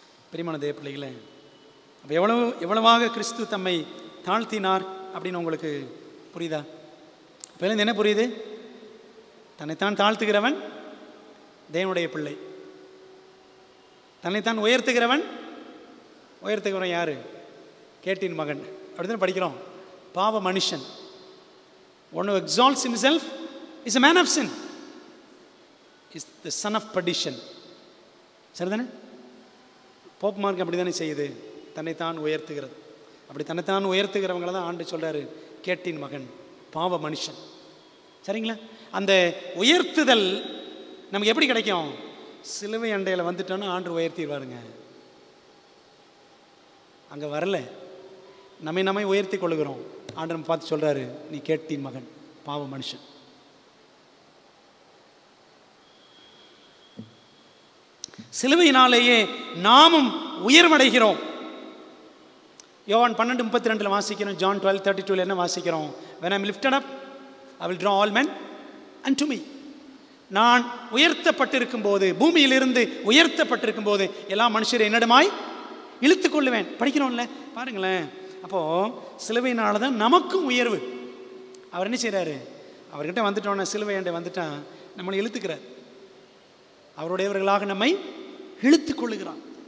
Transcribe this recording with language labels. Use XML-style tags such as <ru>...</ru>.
<ta>பிரியமான தேவ பிள்ளைகளே, அப்போ எவ்வளவாக கிறிஸ்து தம்மை தாழ்த்தினார் அப்படின்னு உங்களுக்கு புரியுதா? இப்போ என்ன புரியுது? தன்னைத்தான் தாழ்த்துகிறவன் தேவனுடைய பிள்ளை, தன்னைத்தான் உயர்த்துகிறவன் யாரு? கேட்டின் மகன். அப்படிதான் படிக்கிறோம். பாவ மனுஷன்.</ta> <en>One who exalts himself is a man of sin, is the son of perdition.</en> <ta>சரிதானே? போப் மார்க் அப்படி தானே செய்யுது, தன்னைத்தான் உயர்த்துகிறது. அப்படி தன்னைத்தான் உயர்த்துகிறவங்கள தான் ஆண்டு சொல்றாரு கேட்டின் மகன், பாவ மனுஷன். சரிங்களா? அந்த உயர்த்துதல் நமக்கு எப்படி கிடைக்கும்? சிலுவை அண்டையில் வந்துட்டோன்னா ஆண்டு உயர்த்திடுவாருங்க. அங்கே வரல, நம்மை உயர்த்தி கொள்ளுகிறோம். ஆண்டவன் பார்த்து சொல்கிறாரு, நீ கேட்டின் மகன், பாவ மனுஷன். சிலுவையினாலேயே நாமும் உயர்வடைகிறோம். யோவான் 12:32 வாசிக்கிறோம். ஜான் 12:32 என்ன வாசிக்கிறோம்?</ta> <en>when I am lifted up I will draw all men unto me.</en> <ta>நான் உயர்த்தப்பட்டிருக்கும் போது, பூமியிலிருந்து உயர்த்தப்பட்டிருக்கும் போது எல்லா மனுஷரை என்னிடமாய் இழுத்து கொள்ளுவேன். படிக்கிறோம்ல, பாருங்களேன். அப்போது சிலுவையினால தான் நமக்கும் உயர்வு. அவர் என்ன செய்கிறாரு? அவர்கிட்ட வந்துட்டோன்னா, சிலுவையாண்டை வந்துட்டான், நம்மளை இழுத்துக்கிறார். அவருடையவர்களாக நம்மை இழுத்து கொள்ளுகிறான்.</ta>